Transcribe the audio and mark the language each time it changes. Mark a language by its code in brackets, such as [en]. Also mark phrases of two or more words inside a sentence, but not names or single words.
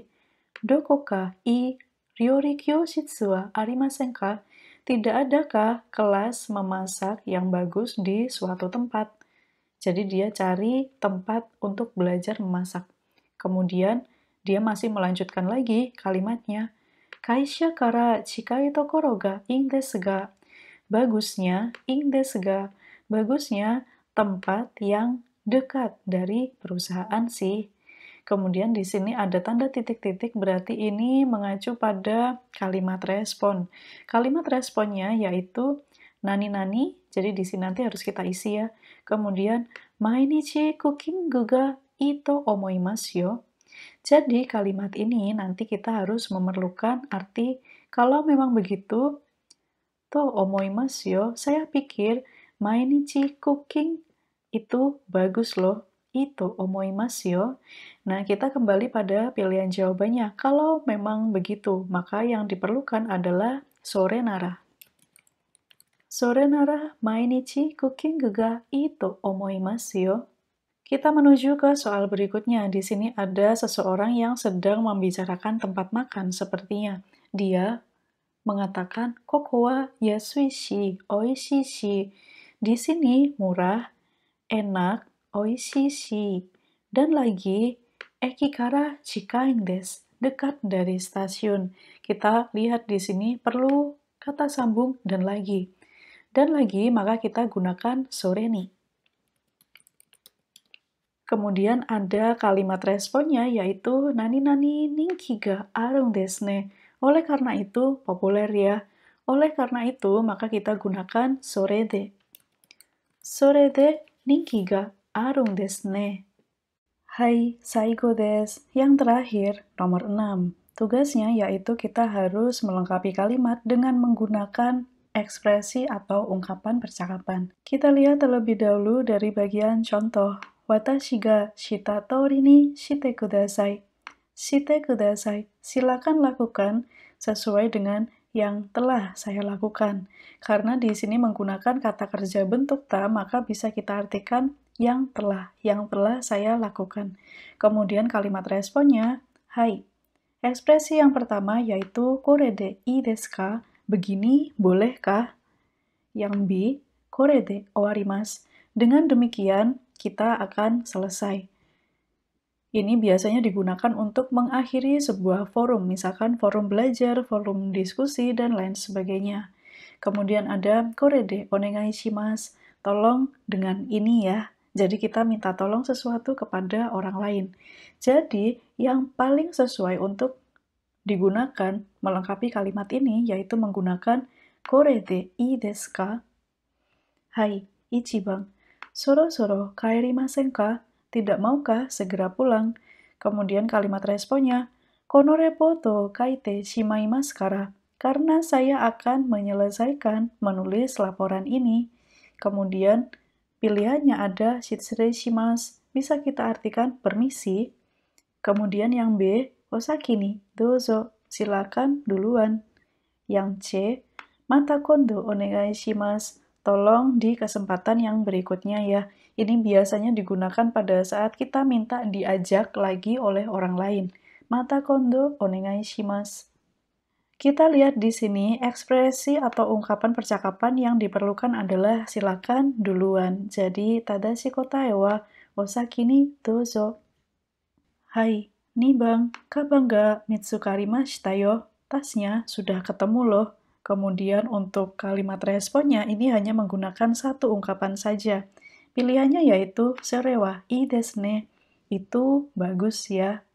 [ja] どこかいい料理教室はありませんか? [id] Tidak adakah kelas memasak yang bagus di suatu tempat? Jadi dia cari tempat untuk belajar memasak. Kemudian dia masih melanjutkan lagi kalimatnya. [ja] 会社から近いところがいいですが. [id] Bagusnya, [ja] いいですが. [id] Bagusnya tempat yang dekat dari perusahaan sih. Kemudian di sini ada tanda titik-titik, berarti ini mengacu pada kalimat respon. Kalimat responnya yaitu nani-nani, jadi di sini nanti harus kita isi ya. Kemudian, [ja] 毎日クッキングがいいと思いますよ. [id] Jadi kalimat ini nanti kita harus memerlukan arti kalau memang begitu, [ja] と思いますよ, [id] saya pikir [ja] 毎日クッキング [id] itu bagus loh. [ja] Itu 思いますよ. [id] Nah, kita kembali pada pilihan jawabannya. Kalau memang begitu, maka yang diperlukan adalah [ja] それなら. それなら毎日クッキングがいいと思いますよ. [id] Kita menuju ke soal berikutnya. Di sini ada seseorang yang sedang membicarakan tempat makan sepertinya. Dia mengatakan [ja] ここは安いし、おいしいし. [id] Di sini murah, enak, [ja] おいしいし. [id] Dan lagi [ja] 駅から近いんです, [id] dekat dari stasiun. Kita lihat di sini perlu kata sambung dan lagi. Dan lagi maka kita gunakan [ja] それに. [id] Kemudian ada kalimat responnya yaitu nani-nani [ja] 人気があるんですね. [id] Oleh karena itu populer ya. Oleh karena itu maka kita gunakan [ja] それで. それで人気があるんですね. はい、最後です. [id] Yang terakhir, nomor 6. Tugasnya yaitu kita harus melengkapi kalimat dengan menggunakan ekspresi atau ungkapan percakapan. Kita lihat terlebih dahulu dari bagian contoh. [ja] 私がしたとおりにしてください. してください. [id] Silakan lakukan sesuai dengan yang telah saya lakukan. Karena di sini menggunakan kata kerja bentuk ta, maka bisa kita artikan yang telah saya lakukan. Kemudian kalimat responnya, hai. Ekspresi yang pertama yaitu [ja] これでいいですか? [id] Begini bolehkah? [ja] Yang B, これで終わります. [id] Dengan demikian, kita akan selesai. Ini biasanya digunakan untuk mengakhiri sebuah forum, misalkan forum belajar, forum diskusi, dan lain sebagainya. [ja] Kemudian ada これでお願いします, [id] tolong dengan ini ya. Jadi kita minta tolong sesuatu kepada orang lain. Jadi yang paling sesuai untuk digunakan melengkapi kalimat ini yaitu menggunakan [ja] これでいいですか? はい、一番。そろそろ帰りませんか? [id] Tidak maukah segera pulang? Kemudian kalimat responnya, [ja] このレポート書いてしまいますから. [id] Karena saya akan menyelesaikan menulis laporan ini. Kemudian pilihannya ada [ja] 失礼します. [id] Bisa kita artikan permisi. Kemudian yang B, [ja] お先にどうぞ. [id] Silakan duluan. Yang C, [ja] また今度お願いします. [id] Tolong di kesempatan yang berikutnya ya. Ini biasanya digunakan pada saat kita minta diajak lagi oleh orang lain. [ja] また今度お願いします. [id] Kita lihat di sini ekspresi atau ungkapan percakapan yang diperlukan adalah silakan duluan. [ja] Jadi 正しい答えはお先にどうぞ. はい、二番、かばんが見つかりましたよ? [id] Tasnya sudah ketemu loh. Kemudian untuk kalimat responnya ini hanya menggunakan satu ungkapan saja. Pilihannya yaitu [ja] それはいいですね. [id] Itu bagus ya.